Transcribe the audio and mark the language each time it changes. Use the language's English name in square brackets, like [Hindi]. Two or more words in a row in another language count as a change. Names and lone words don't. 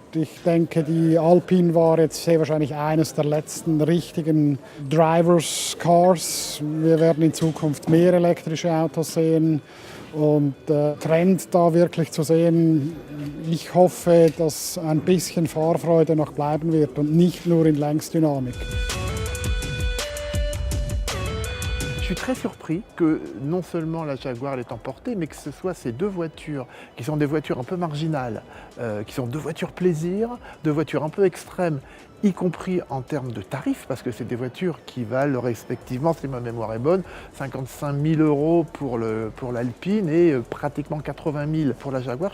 [German] Ich denke, die Alpine war jetzt sehr wahrscheinlich eines der letzten richtigen [English] Drivers Cars. [German] Wir werden in Zukunft mehr elektrische Autos sehen. Und Trend da wirklich zu sehen, ich hoffe, dass ein bisschen Fahrfreude noch bleiben wird und nicht nur in Längsdynamik. [French] Je suis très surpris que non seulement la Jaguar l'ait emporté, mais que ce soit ces 2 voitures, qui sont des voitures un peu marginales, qui sont 2 voitures plaisir, 2 voitures un peu extrêmes, y compris en termes de tarifs, parce que c'est des voitures qui valent respectivement, si ma mémoire est bonne, 55 000 € pour l'Alpine et pratiquement 80 000 pour la Jaguar.